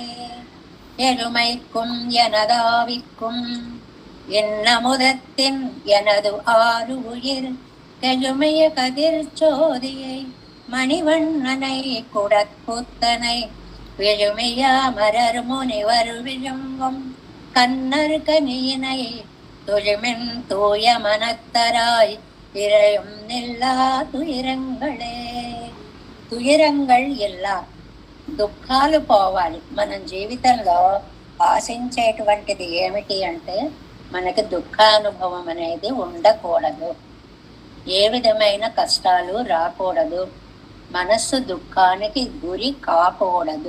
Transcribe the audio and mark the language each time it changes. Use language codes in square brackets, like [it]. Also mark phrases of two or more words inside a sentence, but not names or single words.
[ta] எழுமைக்கும் எனதாவிக்கும் என்னமுதத்தின் எனது ஆறு உயிர் கெழுமைய கதிர்ச்சோதியை மணிவண்ணனை குடக்கூத்தனை விழுமையாமரர் முனிவர் விழுங்கும் கண்ணர் கனியினை தொழுமின் தூய மனத்தராய் இறையும் நில்லா துயரங்களே. துயரங்கள் எல்லா, [te] దుఃఖాలు పోవాలి. మనం జీవితంలో ఆశించేటువంటిది ఏమిటి అంటే మనకి దుఃఖానుభవం అనేది ఉండకూడదు, ఏ విధమైన కష్టాలు రాకూడదు, మనస్సు దుఃఖానికి గురి కాకూడదు.